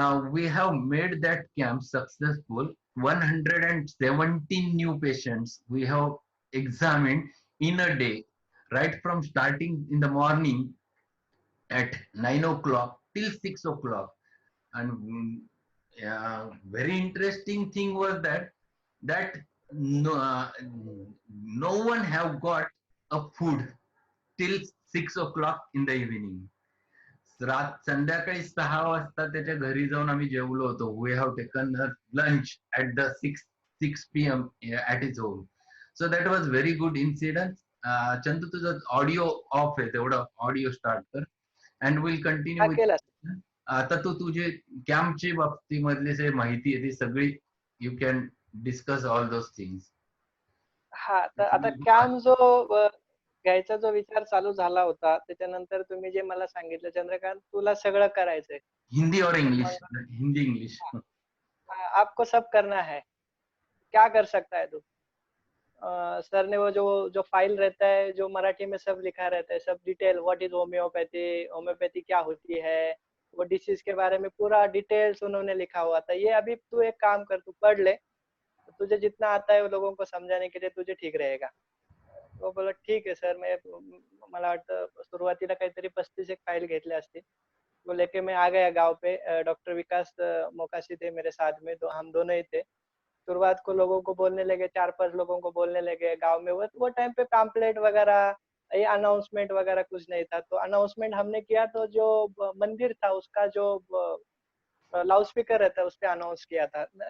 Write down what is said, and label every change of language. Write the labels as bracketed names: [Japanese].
[English] We have made that camp successful. 117 new patients we have examined in a day, right from starting in the morning at 9 o'clock till 6 o'clock. And very interesting thing was that no one have got a food till 6 o'clock in the evening. [Marathi] संध्याकाळी 6 वाजता त्याच्या घरी जाऊन आम्ही जेवलो होतो. [English] We have taken lunch at the 6 PM at is home. So that was very good incidence. [Marathi] Chandu, तुझं audio of आहे, तेवढं ऑडिओ स्टार्ट कर [English] and will continue [Marathi] हा केला. [English] With. [Marathi] आता तू तुझे कॅम्पची बाबतीमधली जे माहिती आहे ती सगळी [English] You can discuss all those things. [Marathi] हा, तर आता कॅम्प जो घ्यायचा जो विचार चालू झाला होता, त्याच्यानंतर तुम्ही जे मला सांगितलं, चंद्रकांत तुला सगळं करायचंय. [Hindi] हिंदी और इंग्लिश, हिंदी इंग्लिश. आपको सब करना है, क्या कर सकता है तू? सर ने वो जो जो फाइल रहता है, जो मराठी में सब लिखा रहता है, सब detail, [English] what is homeopathy, [Hindi] homeopathy क्या होती है, वो डिसीज के बारे में पूरा डिटेल्स उन्होंने लिखा हुआ था. ये अभी तू एक काम कर, तू पढ़ ले, तुझे जितना आता है वो लोगों को समझाने के लिए तुझे ठीक रहेगा. तो बोला [Marathi] ठीक आहे सर. मला वाटतं सुरुवातीला काहीतरी 35 एक फाइल घेतले असते. [Hindi] वो लेके मैं आ गया गांव पे. डॉक्टर विकास मोकाशी थे मेरे साथ में, तो हम दोनों ही थे. शुरुआत को लोगों को बोलने लगे, 4-5 लोगों को बोलने लगे गांव में. वो टाइम पे पैम्पलेट वगैरह, ये अनाउंसमेंट वगैरह कुछ नहीं था. तो अनाउंसमेंट हमने किया तो जो मंदिर था उसका जो लाउड स्पीकर रहता है उस पर अनाउंस किया था.